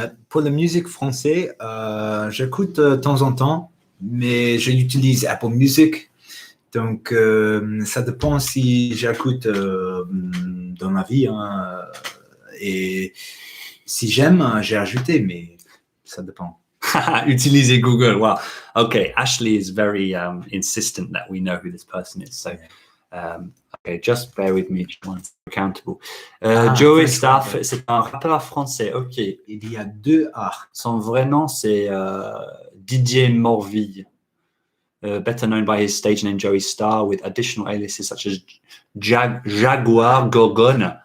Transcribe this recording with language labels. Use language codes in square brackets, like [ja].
[fr] Pour la musique française, j'écoute de temps en temps, mais j'utilise Apple Music. Donc, ça dépend si j'écoute dans ma vie. Et si j'aime, j'ai ajouté, mais ça dépend. Utilisez Google. Wow. Okay. [en] Ashley is very insistent that we know who this person is. So, okay, just bear with me. Accountable. [fr] Joey Star, c'est un rappeur français. Ok. Il y a 2 A. Son vrai nom, c'est Didier Morville. [en] Better known by his stage name Joey Star, with additional aliases such as Jaguar Gorgone.